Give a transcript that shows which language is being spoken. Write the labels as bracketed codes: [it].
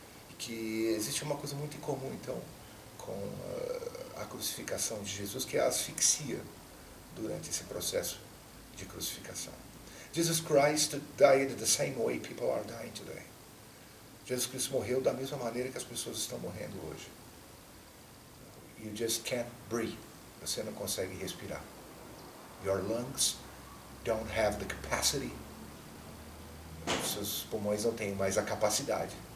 [pt] E que existe uma coisa muito incomum, então, com a crucificação de Jesus, que é a asfixia durante esse processo de crucificação. [en] Jesus Christ died the same way people are dying today. [pt] Jesus Cristo morreu da mesma maneira que as pessoas estão morrendo hoje. [en] You just can't breathe. [pt] Você não consegue respirar. [en] Your lungs don't have the capacity. [pt] Os seus pulmões não têm mais a capacidade.